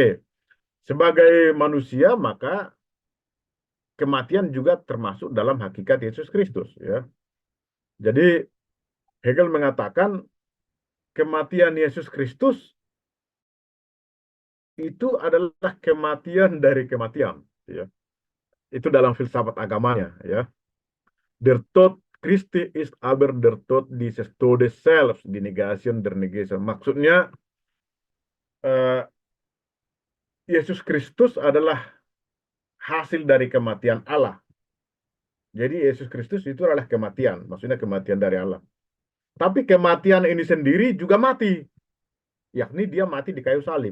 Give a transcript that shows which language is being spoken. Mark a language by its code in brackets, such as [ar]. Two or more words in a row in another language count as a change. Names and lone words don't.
[id] Sebagai manusia maka kematian juga termasuk dalam hakikat Yesus Kristus ya. Jadi Hegel mengatakan kematian Yesus Kristus itu adalah kematian dari kematian ya. Itu dalam filsafat agamanya ya. [de] Der Tod Christi ist aber der Tod dieses Todes selbst, die Negation der Negation. [id] Maksudnya Yesus Kristus adalah hasil dari kematian Allah. Jadi Yesus Kristus itu adalah kematian, maksudnya kematian dari Allah. Tapi kematian ini sendiri juga mati, yakni dia mati di kayu salib.